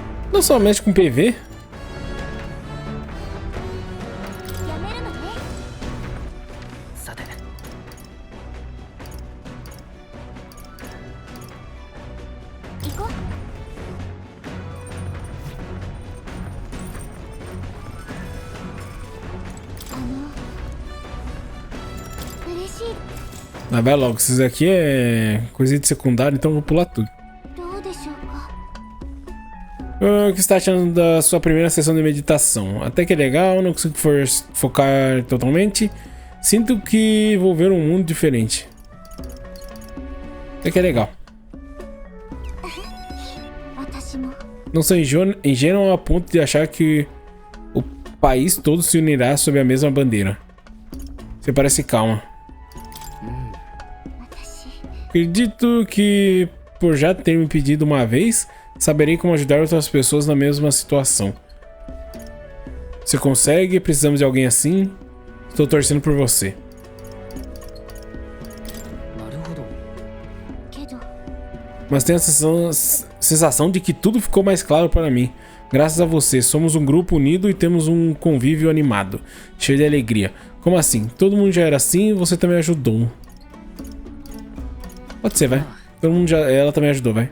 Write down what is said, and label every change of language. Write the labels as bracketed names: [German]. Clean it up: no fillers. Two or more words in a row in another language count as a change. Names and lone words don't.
[Portuguese] Não somente com PV. [Japanese] やめるのね。さて行こう。嬉しい。 [Portuguese] Mas vai logo, esses aqui é coisa de secundário, então eu vou pular tudo. [Japanese] どうでしょうか。 [Portuguese] O que está achando da sua primeira sessão de meditação? Até que é legal, não consigo focar totalmente. Sinto que vou ver um mundo diferente. Até que é legal. [Japanese] 私も。 [Portuguese] Não sou ingênuo a ponto de achar que o país todo se unirá sob a mesma bandeira. Você parece calma. Acredito que, por já ter me pedido uma vez, saberei como ajudar outras pessoas na mesma situação. Você consegue? Precisamos de alguém assim? Estou torcendo por você. [Japanese] なるほど。けど。 [Portuguese] Mas tenho a sensação de que tudo ficou mais claro para mim. Graças a você, somos um grupo unido e temos um convívio animado, cheio de alegria. Como assim? Todo mundo já era assim e você também ajudou. Pode ser, vai. Todo mundo já... Ela também ajudou, vai.